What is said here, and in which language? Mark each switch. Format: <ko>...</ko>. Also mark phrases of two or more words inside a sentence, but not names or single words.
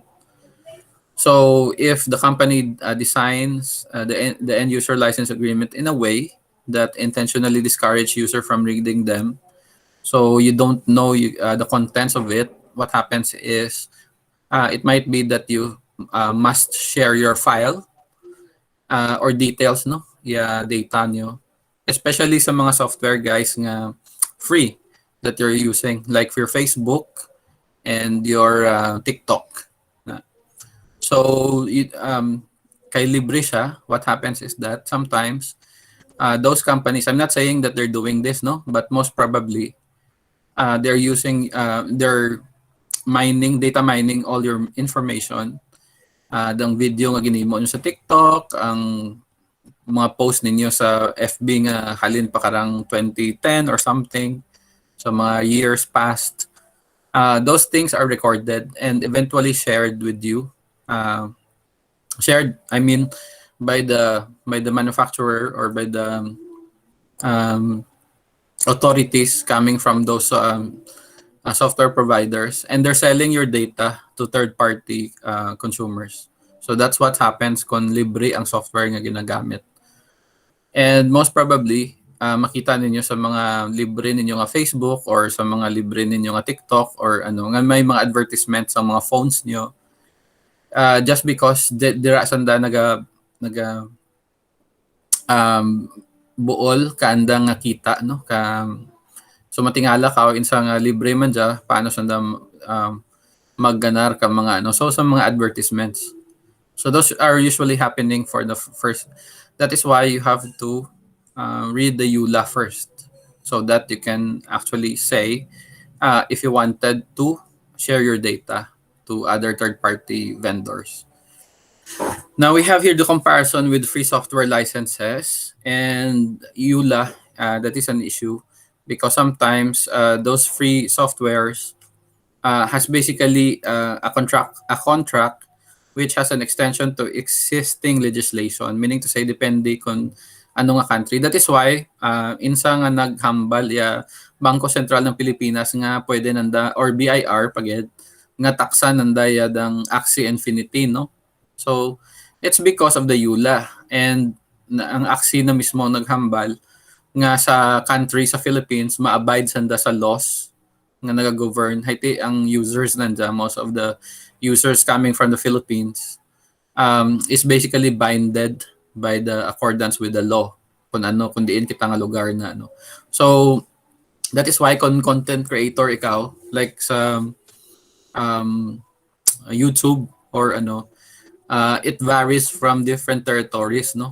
<en>So if the company designs the end user license agreement in a way that intentionally discourage user from reading them, so you don't know the contents of it, what happens is it might be that you must share your file or details, no? Yeah, data nyo. Especially</en> <hil>sa mga</hil> <en>software guys nga free that you're using, like for your Facebook and your TikTok. So,</en> <hil>kay libre siya,</hil> <en>what happens is that sometimes those companies, I'm not saying that they're doing this, no? But most probably, they're using, they're data mining all your information.</en> <hil>Ang video nga ginimo nyo sa TikTok, ang mga post ninyo sa FB nga halin pa karang 2010</hil> <en>or something,</en> <hil>sa mga</hil> <en>years past, those things are recorded and eventually shared with you. Shared, I mean, by the manufacturer or by the um, authorities coming from those software providers, and they're selling your data to third-party consumers. So that's what happens</en> <hil>kung libre ang software nga ginagamit.</hil> <en>And most probably,</en> <hil>makita ninyo sa mga libre ninyo nga Facebook or sa mga libre ninyo nga TikTok or ano, nga may mga advertisement sa mga phones nyo.</hil> <en>Just because</en> <hil>dira sanda naga buol kaanda nga kita, no? So matingala ka insa nga libre man dya, paano sanda magganar ka mga ano. So sa mga advertisements.</hil> <en>So those are usually happening for the first. That is why you have to read the EULA first, so that you can actually say if you wanted to share your data to other third-party vendors. Now we have here the comparison with free software licenses and EULA. That is an issue because sometimes those free softwares has basically a contract which has an extension to existing legislation, meaning to say</en> <hil>depende kung ano nga country. That is why insa nga naghambal ya Bangko Sentral ng Pilipinas nga pwede nanda or BIR pagid nga taksa nanda ya dang Axie Infinity, no?</hil> <en>So it's because of the EULA, and</en> <hil>ang Axie na mismo naghambal nga sa country sa Philippines ma-abide sanda sa laws nga nag-govern. Haiti ang</hil> <en>users nanda, most of the users coming from the Philippines is basically binded by the accordance with the law</en> <hil>kung ano, kung diin kita nga lugar na ano.</hil> <en>So that is why kung content creator ikaw, like sa YouTube or ano, it varies from different territories, no?</en>